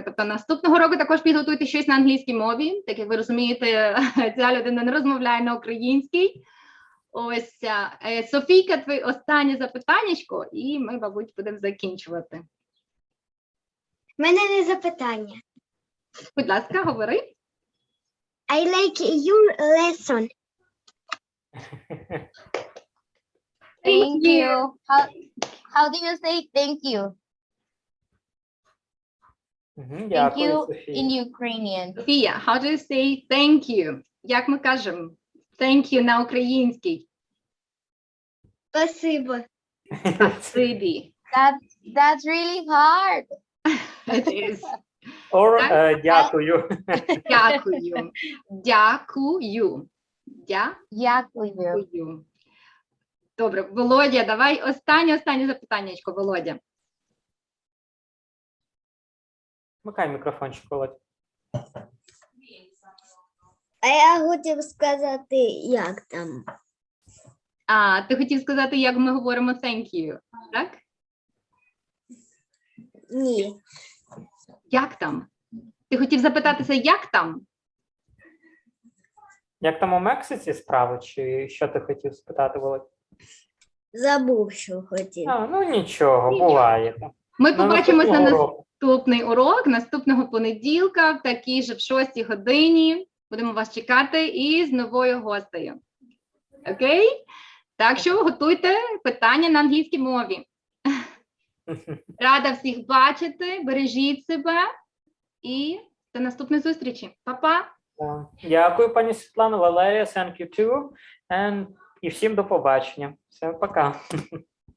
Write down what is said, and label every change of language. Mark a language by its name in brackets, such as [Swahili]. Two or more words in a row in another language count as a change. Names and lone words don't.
[Ukrainian] Тобто наступного року також підготуйте щось на англійській мові. Так як ви розумієте, ця людина не розмовляє на українській. Ось, Софійка, твоє останнє запитаннячко, і ми, мабуть, будемо закінчувати. У мене не запитання. Будь ласка, говори. [English] I like your lesson. Thank you. How do you say thank you? Thank [Ukrainian] Дякую, [English] you [Ukrainian] Софія. [English] in Ukrainian. Софія, how do you say thank you? [Ukrainian] Як ми кажемо [English] thank you [Ukrainian] на українській? [Russian] Спасибо. [Ukrainian] Спасибі. [English] That's really hard. It is. Or, [Ukrainian] дякую. Дякую. Дякую. Дякую. Дякую. Добре, Володя, давай останнє запитаннячко, Володя. Вмикай мікрофончик, Володь. А я хотів сказати, як там. А, ти хотів сказати, як ми говоримо [English] thank you, [Ukrainian] так? Ні. Як там? Ти хотів запитатися, як там? Як там у Мексиці справи, чи що ти хотів спитати, Володь? Забув, що хотів. Ну нічого, буває. там. Ми побачимося на наступного року. наступний урок, наступного понеділка, в такій же в 6 годині. Будемо вас чекати із новою гостею. Окей? Так що готуйте питання на англійській мові. Рада всіх бачити, бережіть себе і до наступної зустрічі. Па-па! Дякую, пані Світлано, Валерія, [English] thank you too. [Ukrainian] І всім до побачення. Все, пока.